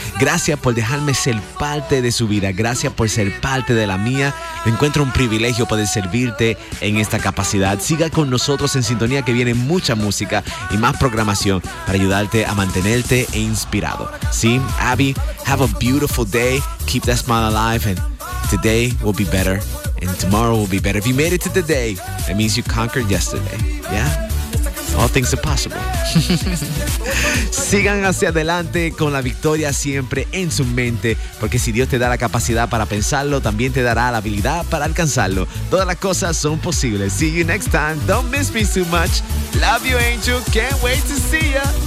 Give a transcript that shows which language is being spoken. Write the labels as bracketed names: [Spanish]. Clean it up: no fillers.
[Spanish] Gracias por dejarme ser parte de su vida. Gracias por ser parte de la mía. Me encuentro un privilegio poder servirte en esta capacidad. Siga con nosotros en sintonía, que viene mucha música y más programación para ayudarte a mantenerte inspirado. [English] Sí, Abby, have a beautiful day. Keep that smile alive, and today will be better, and tomorrow will be better. If you made it to today, that means you conquered yesterday. Yeah? All things are possible. [Spanish] Sigan hacia adelante con la victoria siempre en su mente, porque si Dios te da la capacidad para pensarlo, también te dará la habilidad para alcanzarlo. Todas las cosas son posibles. [English] See you next time. Don't miss me too much. Love you, Angel. Can't wait to see ya.